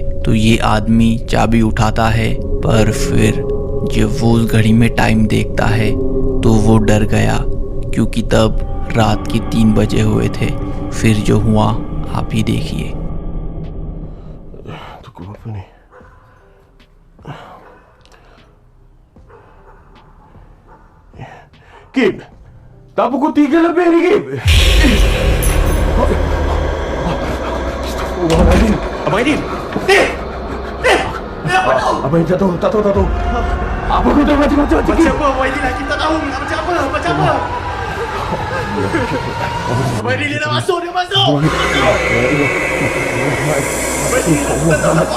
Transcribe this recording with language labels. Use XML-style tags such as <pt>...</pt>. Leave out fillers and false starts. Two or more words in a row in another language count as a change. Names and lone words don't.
<hi>तो ये आदमी चाबी उठाता है, पर फिर जब वो उस घड़ी में टाइम देखता है तो वो डर गया क्योंकि तब रात के 3 बजे हुए थे। फिर जो हुआ आप ही देखिए।</hi> <ms>Gib! Da pukul 3 lebih ni, Gib! Astagfirullahaladzim! Abang Aidin! Apa tu? Abang Aidin tak tahu. Apa kau dah macam Gib? Macam apa Abang Aidin lah? Kita tak tahu. Macam apa? Abang Aidin dia dah masuk! Abang Aidin tak tahu apa-apa!</ms>